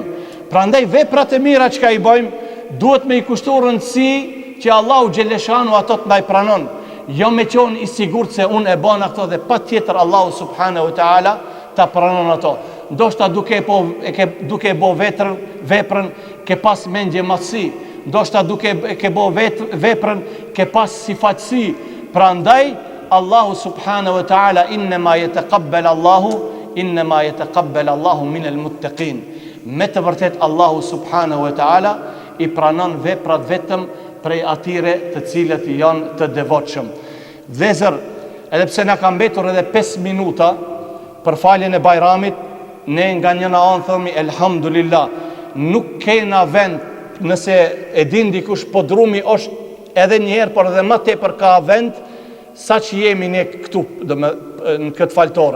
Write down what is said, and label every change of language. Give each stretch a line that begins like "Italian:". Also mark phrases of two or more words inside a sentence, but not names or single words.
Albanian: Prandaj veprat e mira që ka i bëjmë, duhet me i kushtu rëndësi që Allahu xheleshanu ato të ndaj pranon, jo me qonë i sigurt se unë e bën ato dhe pa tjetër Allahu
Arabic: سبحانه وتعالى
Albanian: ta pranon ato. Ndoshta duke bo veprën ke pas mendje madhësi, ndoshta duke ke bo veprën ke pas sifatësi.
Arabic: Prandaj الله سبحانه وتعالى إنما يتقبل الله من المتقين.
Albanian: Me të vërtet Allahu
Arabic: سبحانه وتعالى
Albanian: i pranon veprat vetëm prej atyre të cilët janë të devotshëm. Vëllezër, edhe pse na ka mbetur edhe 5 minuta për faljen e Bajramit, ne nga njëna anë themi elhamdulillah, nuk kena vend, nëse e din dikush podrumi është edhe njëherë, por edhe më tepër ka vend sa që jemi ne këtu në këtë faltore.